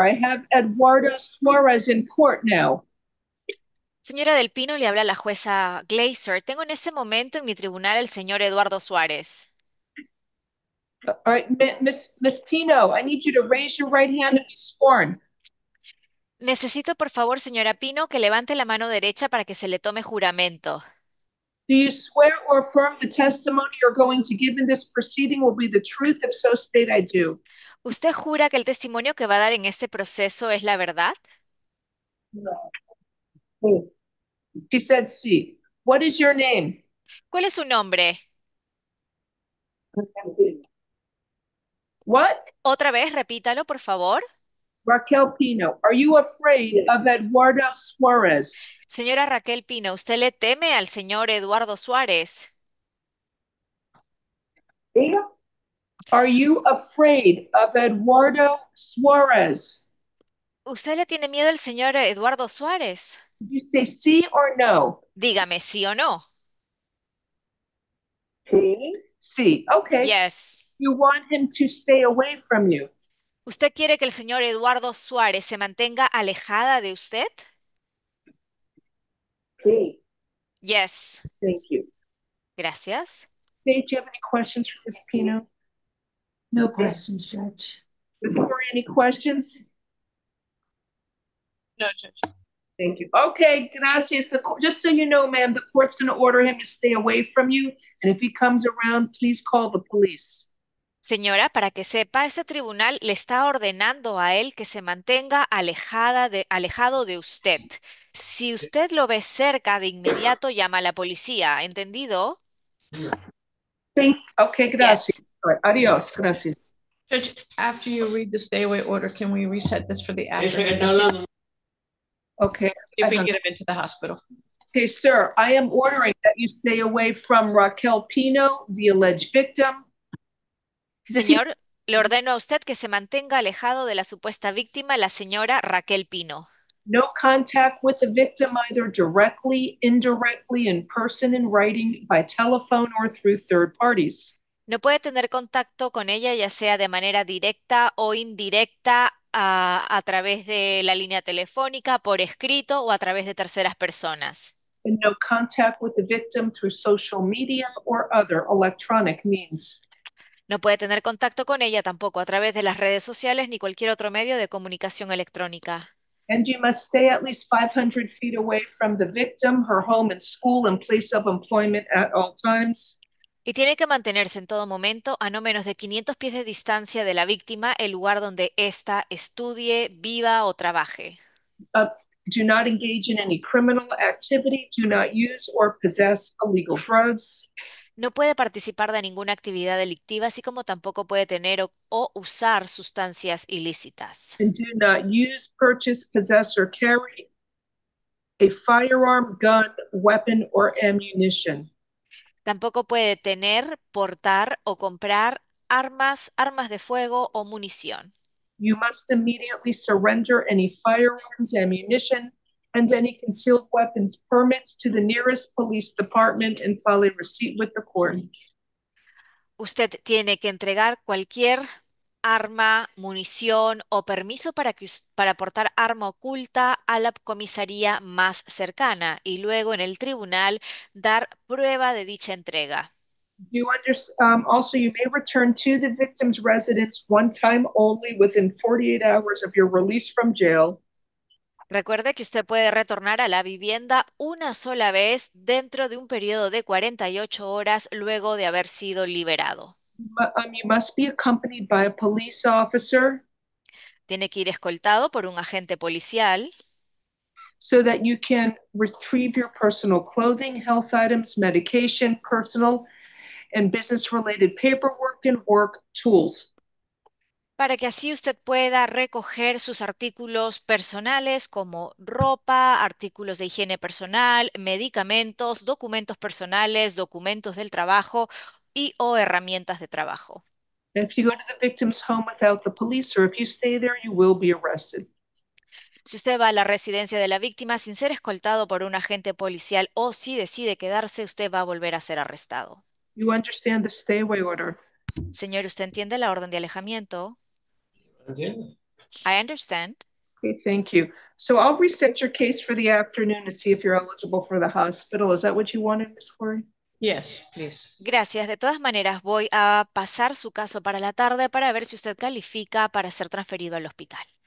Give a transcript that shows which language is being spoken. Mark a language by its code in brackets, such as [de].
[en] I have Eduardo Suarez in court now. [es] Señora Del Pino, le habla la jueza Glazer. Tengo en este momento en mi tribunal al señor Eduardo Suárez. [en] All right, Miss Pino, I need you to raise your right hand and be sworn. [es] Necesito, por favor, señora Pino, que levante la mano derecha para que se le tome juramento. [en] Do you swear or affirm the testimony you're going to give in this proceeding will be the truth? If so, state I do. [es] ¿Usted jura que el testimonio que va a dar en este proceso es la verdad? [en] No. She said sí. What is your name? [es] ¿Cuál es su nombre? [en] What? [es] Otra vez, repítalo, por favor. [en] Raquel Pino. Are you afraid of Eduardo Suarez? [es] Señora Raquel Pino, ¿usted le teme al señor Eduardo Suárez? [en] Are you afraid of Eduardo Suarez? [es] ¿Usted le tiene miedo al señor Eduardo Suárez? [en] Did you say sí or no? [es] Dígame sí o no. Sí. Sí. Okay. [en] Yes. You want him to stay away from you. [es] ¿Usted quiere que el señor Eduardo Suárez se mantenga alejada de usted? Sí. [en] Yes. Thank you. [es] Gracias. [en] Nate, do you have any questions for Ms. Pino? No questions, Judge. Ms. Corey, any questions? No, Judge. Thank you. Okay, gracias. Just so you know, ma'am, the court's going to order him to stay away from you. And if he comes around, please call the police. [es] Señora, para que sepa, este tribunal le está ordenando a él que se mantenga alejado de usted. Si usted lo ve cerca, de inmediato llama a la policía. ¿Entendido? Sí. Okay, gracias. [en] Yes. All right, adios. Gracias. Judge, after you read the stay away order, can we reset this for the afternoon? Okay, if we get him into the hospital. Okay, sir, I am ordering that you stay away from Raquel Pino, the alleged victim. [es] Señor, le ordeno a usted que se mantenga alejado de la supuesta víctima, la señora Raquel Pino. [en] No contact with the victim either directly, indirectly, in person, in writing, by telephone, or through third parties. [es] No puede tener contacto con ella, ya sea de manera directa o indirecta, a través de la línea telefónica, por escrito o a través de terceras personas. [en] And no contact with the victim through social media or other electronic means. [es] No puede tener contacto con ella tampoco a través de las redes sociales ni cualquier otro medio de comunicación electrónica. [en] And you must stay at least 500 feet away from the victim, her home and school and place of employment at all times. [es] Y tiene que mantenerse en todo momento a no menos de 500 pies de distancia de la víctima, el lugar donde ésta estudie, viva o trabaje. [en] Do not engage in any criminal activity. Do not use or possess illegal drugs. [es] No puede participar de ninguna actividad delictiva, así como tampoco puede tener o usar sustancias ilícitas. [en] And do not use, purchase, possess, or carry a firearm, gun, weapon, or ammunition. [es] Tampoco puede tener, portar o comprar armas, armas de fuego o munición. [en] You must immediately surrender any firearms, ammunition, and any concealed weapons permits to the nearest police department and file a receipt with the court. [es] Usted tiene que entregar cualquier arma, munición o permiso para portar arma oculta a la comisaría más cercana y luego en el tribunal dar prueba de dicha entrega. [en] Also, you may return to the victim's residence one time only within 48 hours of your release from jail. [es] Recuerde que usted puede retornar a la vivienda una sola vez dentro de un periodo de 48 horas luego de haber sido liberado. [en] You must be accompanied by a police officer. [es] Tiene que ir escoltado por un agente policial. [en] So that you can retrieve your personal clothing, health items, medication, personal and business-related paperwork and work tools. [es] Para que así usted pueda recoger sus artículos personales como ropa, artículos de higiene personal, medicamentos, documentos personales, documentos del trabajo y o herramientas de trabajo. [en] If you go to the victim's home without the police or if you stay there, you will be arrested. [es] Si usted va a la residencia de la víctima sin ser escoltado por un agente policial o si decide quedarse, usted va a volver a ser arrestado. [en] You understand the stay away order? [es] Señor, ¿usted entiende la orden de alejamiento? [en] I understand. Okay, thank you. So I'll reset your case for the afternoon to see if you're eligible for the hospital. Is that what you wanted, Ms. Corey? Yes, please. [es] Gracias. De todas maneras, voy a pasar su caso para la tarde para ver si usted califica para ser transferido al hospital.